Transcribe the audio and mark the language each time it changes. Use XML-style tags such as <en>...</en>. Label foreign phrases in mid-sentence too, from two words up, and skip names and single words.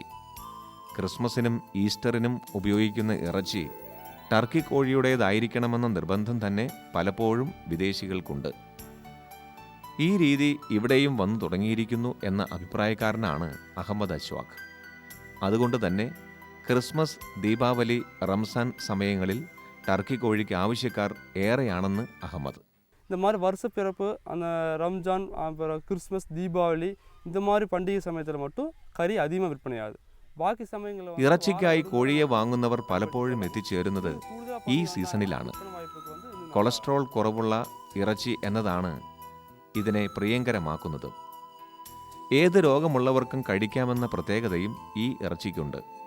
<ml>ക്രിസ്മസിനും ഈസ്റ്ററിനും ഉപയോഗിക്കുന്ന ഇറച്ചി ടർക്കി കോഴിയുടേതായിരിക്കണമെന്ന നിർബന്ധം തന്നെ പലപ്പോഴും വിദേശികൾക്കുണ്ട്. ഈ രീതി ഇവിടെയും വന്നു തുടങ്ങിയിരിക്കുന്നു എന്ന അഭിപ്രായക്കാരനാണ് അഹമ്മദ് അശ്വാഖ്. അതുകൊണ്ട് തന്നെ ക്രിസ്മസ്, ദീപാവലി, റംസാൻ സമയങ്ങളിൽ ടർക്കി കോഴിക്ക് ആവശ്യക്കാർ ഏറെയാണെന്ന് അഹമ്മദ്.</ml> <ta>இந்த மாதிரி வருஷப்பிறப்பு, அந்த ரம்ஜான், அப்புறம் கிறிஸ்மஸ், தீபாவளி இந்த மாதிரி பண்டிகை சமயத்தில் மட்டும் கறி அதிகமாக விற்பனையாகுது.</ta> <ml>ബാക്കി സമയങ്ങളിൽ ഇറച്ചിക്കായി കോഴിയെ വാങ്ങുന്നവർ പലപ്പോഴും എത്തിച്ചേരുന്നത് ഈ സീസണിലാണ്. കൊളസ്ട്രോൾ കുറവുള്ള ഇറച്ചി എന്നതാണ് ഇതിനെ പ്രിയങ്കരമാക്കുന്നത്. ഏത് രോഗമുള്ളവർക്കും കഴിക്കാമെന്ന പ്രത്യേകതയും ഈ ഇറച്ചിക്കുണ്ട്.</ml>